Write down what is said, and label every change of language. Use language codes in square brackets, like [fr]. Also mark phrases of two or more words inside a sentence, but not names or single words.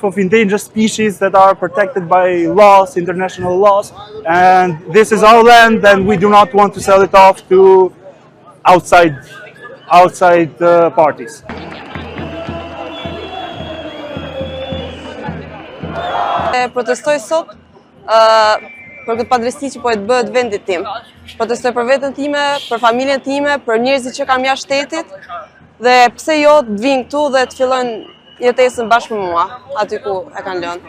[en] of endangered species that are protected by laws, international laws, and this is our land and we do not want to sell it off to outside parties. [sq] Protestoj sot për këtë padrejti që po e të bëhet vendit tim. Protestoj për veten time, për familjen time, për njerëzit që kam jashtë shtetit dhe pse jo të vinë këtu dhe të fillojnë jetesën bashkë me mua, aty ku e kanë lënë.